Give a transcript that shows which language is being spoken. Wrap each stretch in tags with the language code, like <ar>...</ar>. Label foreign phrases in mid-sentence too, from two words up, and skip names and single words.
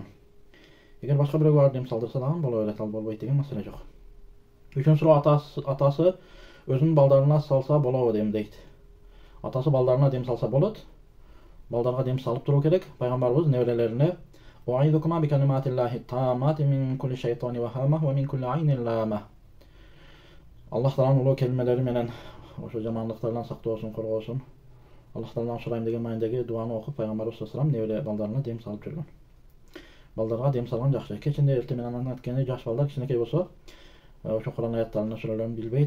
<ky>Эгер башка бирөөгө барып дем салдырса дагы боло берет, ал болбойт деген маселе жок. Үчүнчү суроо, атасы өзүнүн балдарына салса болобу дейт. Атасы балдарына дем салса болот. Балдарга дем салып туруу керек. Пайгамбарыбыз неберелерине</ky> <ar>"أعيذكما بكلمات الله التامة من كل شيطان وهامة ومن كل عين لامة."</ar> <ky>Аллах тааланын улуу келмелери менен ошо жамандыктардан сактоосун, коргоосун. Аллах тааландан сурайм деген маанидеги дуаны окуп, пайгамбарыбыз</ky> <ar>صلى الله عليه وسلم</ar> <ky>небере балдарына дем салып жүргөн. Балдарга дем салган жакшы. Кечинде эрте менен анткени жаш балдар кичинекей болсо, ошо Куран аяттарын, сүрөлөрүн билбейт.</ky>